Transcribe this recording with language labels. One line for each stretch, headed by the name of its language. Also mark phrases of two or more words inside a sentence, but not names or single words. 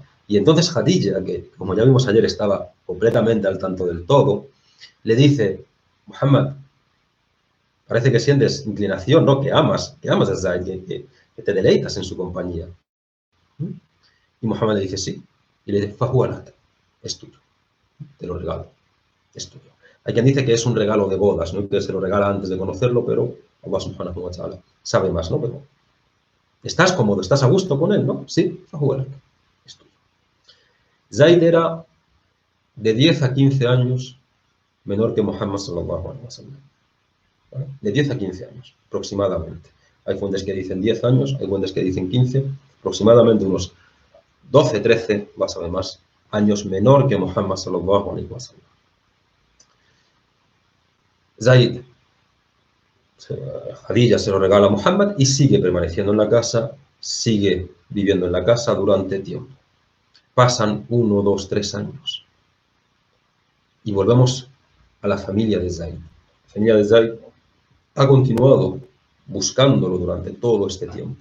Spanish: Y entonces Khadija, que como ya vimos ayer estaba completamente al tanto del todo, le dice: Muhammad, parece que sientes inclinación, ¿no? Que amas a Zaid, que te deleitas en su compañía. Y Muhammad le dice: sí. Y le dice: Fahualak, es tuyo, te lo regalo, es tuyo. Hay quien dice que es un regalo de bodas, ¿no? Que se lo regala antes de conocerlo, pero Allah
Arabic: سبحانه وتعالى
Spanish: sabe más, ¿no? Pero estás cómodo, estás a gusto con él, ¿no? Sí, Fahualak, es tuyo. Zaid era de 10 a 15 años menor que Muhammad
Arabic: صلى الله عليه وسلم.
Spanish: ¿Vale? De 10 a 15 años, aproximadamente. Hay fuentes que dicen 10 años, hay fuentes que dicen 15, aproximadamente unos 12, 13, vas a ver más, años menor que Muhammad
Arabic: صلى الله عليه وسلم.
Spanish: Zaid, Khadija se lo regala a Muhammad y sigue permaneciendo en la casa, sigue viviendo en la casa durante tiempo. Pasan 1, 2, 3 años. Y volvemos a la familia de Zaid. La familia de Zaid ha continuado buscándolo durante todo este tiempo.